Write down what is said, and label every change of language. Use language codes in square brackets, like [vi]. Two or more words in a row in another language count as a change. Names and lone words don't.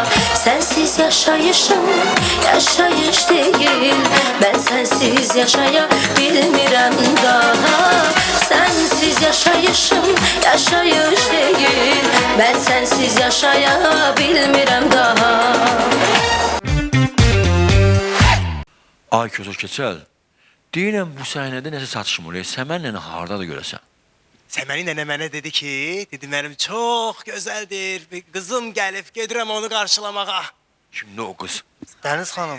[tr] Sensiz yaşayışım yaşayış değil, ben sensiz yaşayabilmirem daha. Sensiz yaşayışım yaşayış değil, ben sensiz yaşayabilmirem daha. [az] Ay Kötür Keçəl, deyirəm bu səhnədə nəsə çatışmır. Səmənlə hardadır görəsən? Səməni nənə mənə dedi ki, dedi mənim çox gözəldir, bir qızım gəlib, gedirəm onu qarşılamağa. Kimdə o qız? Dəniz xanım.